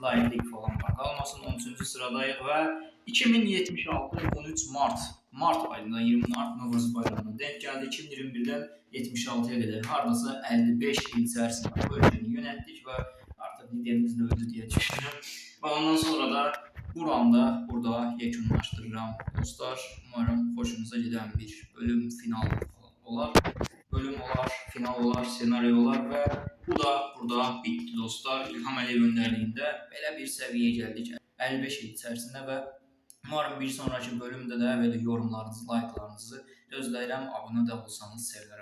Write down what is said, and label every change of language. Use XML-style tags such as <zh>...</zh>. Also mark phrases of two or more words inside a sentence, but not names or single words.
<az>Laiklik falan qalmasın. 13-cü sıradayıq və 2076 13 Mart ayında 20 Mart Novruz bayramına denk gəldi. 2021-dən 76-ya qədər hardasa 55 il içərisində bu ölkəni yönətdik və artıq liderimiz də öldü deyə düşünürəm. Və ondan sonra da burada yekunlaşdırıram dostlar.</az> <tr>Umarım hoşunuza giden bir bölüm, final olar.</tr> <az>Bölüm olar, final olar, senaryo olar və bu da burada bitti dostlar. İlham Əliyev öndərliyində belə bir səviyyəyə gəldik 55 il içərisində və</az> <tr>umarım bir sonraki</tr> <az>bölümdə də belə yorumlarınızı, like'larınızı gözləyirəm. Abunə də olsanız sevinirim dostlar.</az>